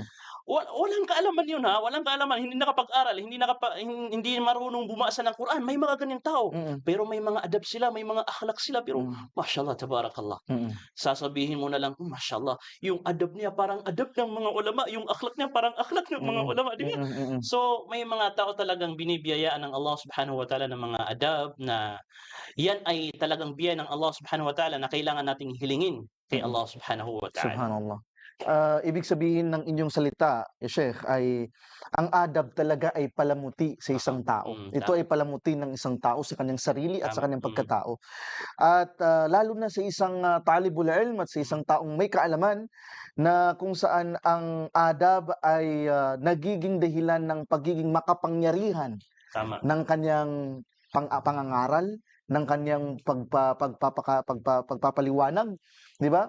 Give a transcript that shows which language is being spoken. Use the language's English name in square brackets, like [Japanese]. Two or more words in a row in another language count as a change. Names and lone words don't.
[Filipino] Walang kaalaman yun walang kaalaman, hindi nakapag-aral, hindi marunong bumasa ng Quran, may mga ganyang tao. Pero may mga adab sila, may mga akhlak sila, pero [Arabic] ما شاء الله تبارك الله. [Filipino] Sasabihin mo na lang, mashallah, yung adab niya parang adab ng mga ulama, yung akhlak niya parang akhlak ng mga ulama, di ba? So, may mga tao talagang binibiyayaan ng [Arabic] الله سبحانه وتعالى [Filipino] ng mga adab na yan ay talagang biyaya ng [Arabic] الله سبحانه وتعالى [Filipino] na kailangan nating hilingin kay [Arabic] الله سبحانه وتعالى. [Filipino] Subhanallah. Ibig sabihin ng inyong salita, Sheikh, ay ang adab talaga ay palamuti sa isang tao. Ito ay palamuti ng isang tao sa kanyang sarili at sa kanyang pagkatao. At lalo na sa isang [Arabic] طالب العلم [Filipino] at sa isang taong may kaalaman na kung saan ang adab ay nagiging dahilan ng pagiging makapangyarihan ng kanyang pangangaral, ng kanyang pagpapaliwanag, di ba?